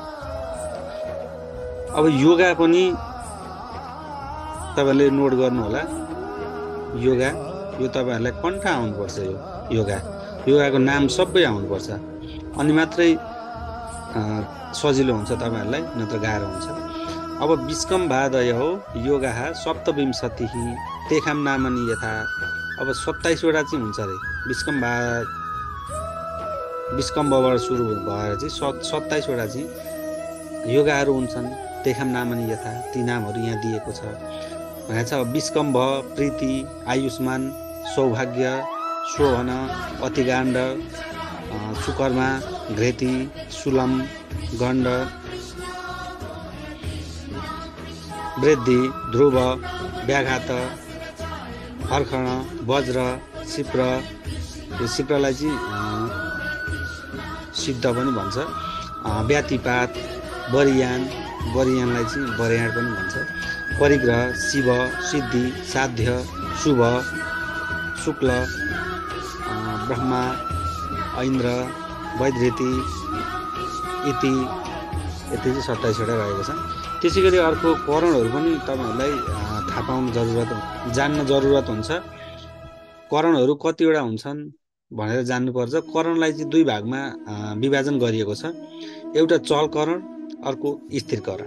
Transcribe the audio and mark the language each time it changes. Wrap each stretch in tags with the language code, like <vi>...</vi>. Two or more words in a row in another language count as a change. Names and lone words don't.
<ne>अब योगा पनि तपाईँहरूले नोट गर्नु होला। योगा यो तपाईँहरूलाई कन्ठ आउनुपर्छ। यो योगाको नाम सबै आउनुपर्छ, अनि मात्रै सजिलो हुन्छ तपाईँहरूलाई, नत्र गाह्रो हुन्छ।</ne> <sa>अब विस्कम्भादय हो योगा सप्तविंशति तेषां नामानि यथा।</sa> <ne>अब 27वटा चाहिँ हुन्छ अरे। विस्कम्भबाट सुरु भएर चाहिँ 27वटा चाहिँ योगाहरू हुन्छन्।</ne> <sa>तेषां नामानि यथा,</sa> <ne>ती नामहरू यहाँ दिएको छ भनेको छ। विस्कम्भ, प्रीति, आयुष्मान, सौभाग्य, शोभन, अतिगाण्ड, सुकर्मा, घृति, सुलम, गण्ड, वृद्धि, ध्रुव, व्याघात, हर्खण, वज्र, शिप्र। यो शिप्रलाई चाहिँ सिद्ध पनि भन्छ। व्यातिपात, बरियानलाई चाहिँ बरियाड पनि भन्छ। परिग्रह, शिव, सिद्धि, साध्य, शुभ, शुक्ल, ब्रह्मा, ऐन्द्र, वैधृति इति यति चाहिँ 27वटा रहेको छ। त्यसै गरी अर्को करणहरू पनि तपाईँहरूलाई थाहा पाउनु जान्न जरुरत हुन्छ। करणहरू कतिवटा हुन्छन् भनेर जान्नुपर्छ। करणलाई चाहिँ 2 भागमा विभाजन गरिएको छ। एउटा चल करण, अर्को स्थिर करण।</ne>